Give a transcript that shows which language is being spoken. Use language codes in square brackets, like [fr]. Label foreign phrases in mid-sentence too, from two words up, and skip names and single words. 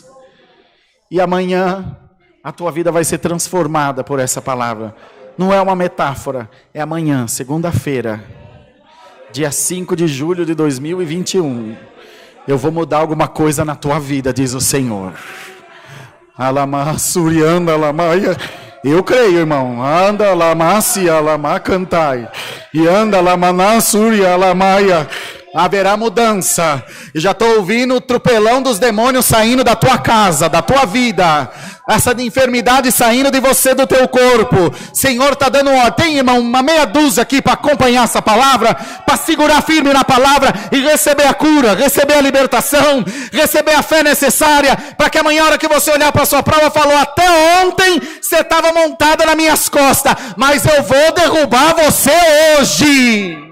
[pt] E amanhã a tua vida vai ser transformada por essa palavra. Não é uma metáfora, é amanhã, segunda-feira, dia 5 de julho de 2021. Eu vou mudar alguma coisa na tua vida, diz o Senhor. Alama surianda alamaia. Eu creio, irmão. Anda lamasi alama cantai. E anda lamana suria alamaia. Haverá mudança. E já estou ouvindo o tropelão dos demônios saindo da tua casa, da tua vida. Essa de enfermidade saindo de você, do teu corpo. Senhor está dando ordem. Tem, irmão, uma meia dúzia aqui para acompanhar essa palavra, para segurar firme na palavra e receber a cura, receber a libertação, receber a fé necessária, para que amanhã, a hora que você olhar para a sua prova, falou, até ontem você estava montada nas minhas costas, mas eu vou derrubar você hoje.